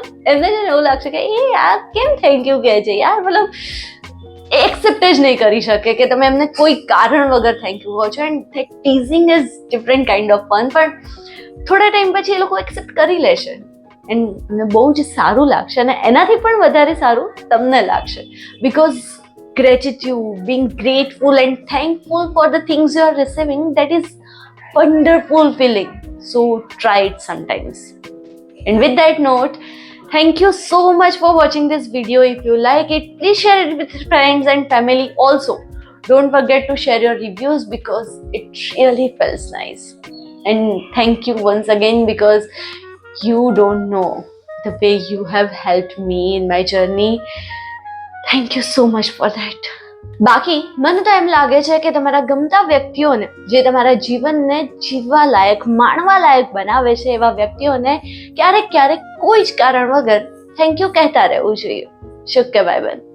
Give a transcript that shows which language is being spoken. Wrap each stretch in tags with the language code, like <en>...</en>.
<gu>એમને છે એવું લાગશે કે એ યાર કેમ થેન્ક યુ કહે છે યાર, મતલબ એક્સેપ્ટ જ નહીં કરી શકે કે તમે એમને કોઈ કારણ વગર થેન્ક યુ કહો છો.</gu> <en>And that teasing is different kind of fun.</en> <gu>પણ થોડા ટાઈમ પછી એ લોકો એક્સેપ્ટ કરી લેશે એન્ડ મને બહુ જ સારું લાગશે, અને એનાથી પણ વધારે સારું તમને લાગશે.</gu> <en>Because gratitude, being grateful and thankful for the things you are receiving, that is wonderful feeling. So try it sometimes. And with that note, Thank you so much for watching this video. If you like it, please share it with friends and family also. Don't forget to share your reviews because it really feels nice. And thank you once again because you don't know the way you have helped me in my journey. Thank you so much for that.</en> <gu>બાકી મને તો એમ લાગે છે કે તમારા ગમતા વ્યક્તિઓને, જે તમારા જીવનને જીવવા લાયક, માણવા લાયક બનાવે છે, એવા વ્યક્તિઓને ક્યારેક ક્યારેક કોઈ જ કારણ વગર થેન્ક યુ કહેતા રહેવું જોઈએ. શું કે ભાઈબંધ?</gu>